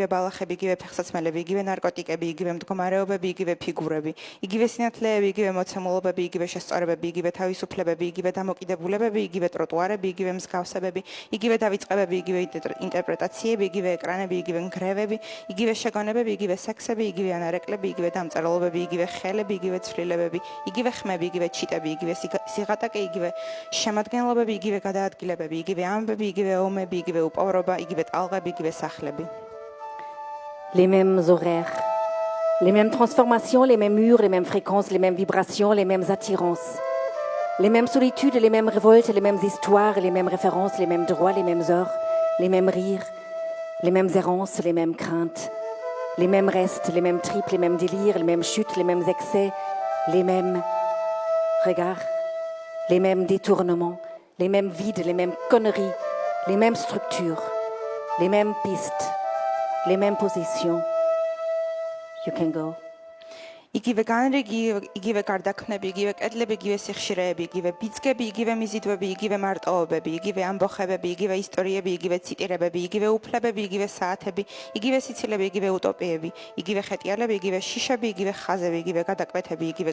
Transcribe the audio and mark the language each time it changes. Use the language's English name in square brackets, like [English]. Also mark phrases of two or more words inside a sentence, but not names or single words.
[Georgian] ბალახები, იგივე ფეხსაცმელები, იგივე ნარკოტიკები, იგივე მდგომარეობები, იგივე ფიგურები, იგივე სინათლეები, იგივე მოცემულობები, იგივე შესწორებები, იგივე თავისუფლებები, იგივე დამოკიდებულებები, იგივე ტროტუარები, იგივე მსგავსებები, იგივე დავიწყებები, იგივე ინტერპრეტაციები, იგივე ეკრანები, იგივე ნგრევები, იგივე შეგონებები, იგივე სექსები, იგივე ანარეკლები, იგივე დამწერლობები, იგივე ხელები, იგივე ცვლილებები, იგივე ხმები, იგივე ჩიტები, იგივე სიღატაკე, იგივე შემადგენლობები, იგივე გადაადგილებები, იგივე ამბები, იგივე ომები, იგივე უპოვრობა, იგივე ტალღები, იგივე სახლები. [French] Les mêmes horaires, les mêmes transformations, les mêmes murs, les mêmes fréquences, les mêmes vibrations, les mêmes attirances, les mêmes solitudes, les mêmes révoltes, les mêmes histoires, les mêmes références, les mêmes droits, les mêmes heures, les mêmes rires, les mêmes errances, les mêmes craintes, les mêmes restes, les mêmes tripes, les mêmes délires, les mêmes chutes, les mêmes excès, les mêmes regards, les mêmes détournements, les mêmes vides, les mêmes conneries, les mêmes structures, les mêmes pistes, les mêmes positions. [English] You can go. [Georgian] იგივე განრიგი, იგივე გარდაქმნები, იგივე კედლები, იგივე სიხშირეები, იგივე ბიძგები, იგივე მიზიდვები, იგივე მარტოობები, იგივე ამბოხებები, იგივე ისტორიები, იგივე ციტირებები, იგივე უფლებები, იგივე საათები, იგივე სიცილები, იგივე უტოპიები, იგივე ხეტიალები, იგივე შიშები, იგივე ხაზები, იგივე გადაკვეთები, იგივე